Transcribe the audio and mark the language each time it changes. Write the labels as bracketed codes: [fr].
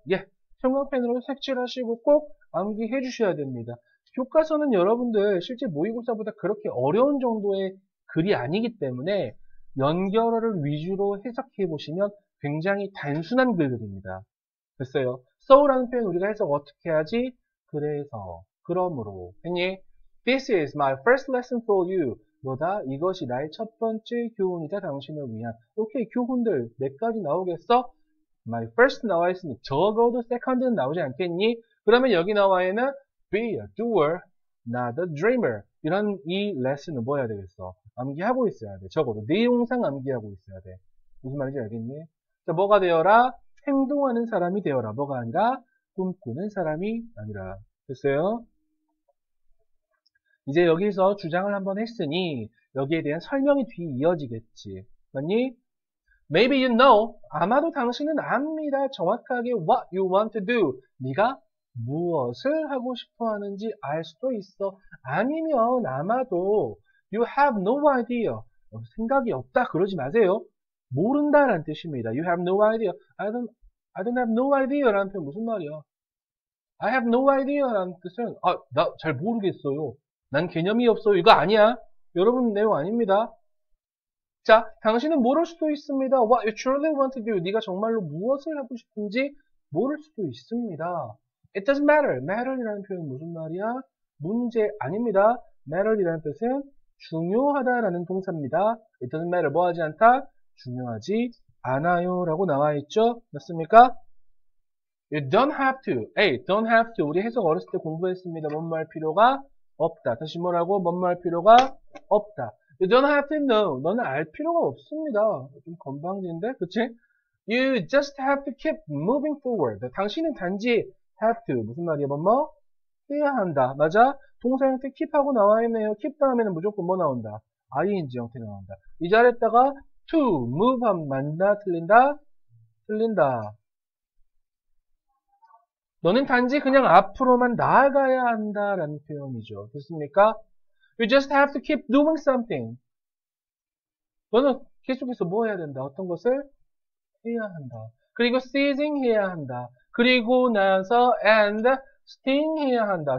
[ko] 예, 형광펜으로 색칠하시고 꼭 암기해 주셔야 됩니다. 교과서는 여러분들 실제 모의고사보다 그렇게 어려운 정도의 글이 아니기 때문에 연결어를 위주로 해석해 보시면 굉장히 단순한 글들입니다. 됐어요? so라는 표현 우리가 해석 어떻게 하지? 그래서, 그러므로. 했니? [en] This is my first lesson for you. [ko] 뭐다? 이것이 나의 첫 번째 교훈이다. 당신을 위한. 오케이, 교훈들 몇 가지 나오겠어? My first 나와 있으니 적어도 second는 나오지 않겠니? 그러면 여기 나와 있는 be a doer, not a dreamer. 이런 이 레슨은 뭐 해야 되겠어? 암기하고 있어야 돼. 적어도 내용상 암기하고 있어야 돼. 무슨 말인지 알겠니? 자, 뭐가 되어라? 행동하는 사람이 되어라. 뭐가 아니라 꿈꾸는 사람이 아니라. 됐어요? 이제 여기서 주장을 한번 했으니 여기에 대한 설명이 뒤 이어지겠지. 맞니? [en] Maybe you know. [ko] 아마도 당신은 압니다. 정확하게 [en] what you want to do. [ko] 네가 무엇을 하고 싶어 하는지 알 수도 있어. 아니면 아마도 [en] you have no idea. [ko] 생각이 없다. 그러지 마세요. 모른다라는 뜻입니다. [en] You have no idea. I don't have no idea [ko] 라는 표현 무슨 말이야? [en] I have no idea [ko] 라는 뜻은 나 잘 모르겠어요. 난 개념이 없어요. 이거 아니야. 여러분 내용 아닙니다. 자, 당신은 모를 수도 있습니다. [en] What you truly want to do. [ko] 네가 정말로 무엇을 하고 싶은지 모를 수도 있습니다. [en] It doesn't matter. [ko] matter이라는 표현은 무슨 말이야? 문제 아닙니다. matter이라는 뜻은 중요하다라는 동사입니다. [en] It doesn't matter. [ko] 뭐 하지 않다? 중요하지 않아요. 라고 나와 있죠? 맞습니까? [en] You don't have to. Hey, don't have to. [ko] 우리 해석 어렸을 때 공부했습니다. 뭐뭐 할 필요가 없다. 다시 뭐라고? 뭐뭐 할 필요가 없다. [en] You don't have to know. [ko] 너는 알 필요가 없습니다. 좀 건방진데? 그치? [en] You just have to keep moving forward. [ko] 당신은 단지 have to. 무슨 말이야? 뭐뭐? 해야 한다. 맞아? 동사 형태 keep하고 나와 있네요. keep 다음에는 무조건 뭐 나온다? ing 형태 나온다. 이 자리에다가 to, move 하면 맞나? 틀린다? 틀린다. 너는 단지 그냥 앞으로만 나아가야 한다라는 표현이죠. 됐습니까? [en] You just have to keep doing something. [ko] 너는 계속해서 뭐 해야 된다? 어떤 것을 해야 한다. 그리고 seizing 해야 한다. 그리고 나서 and staying 해야 한다.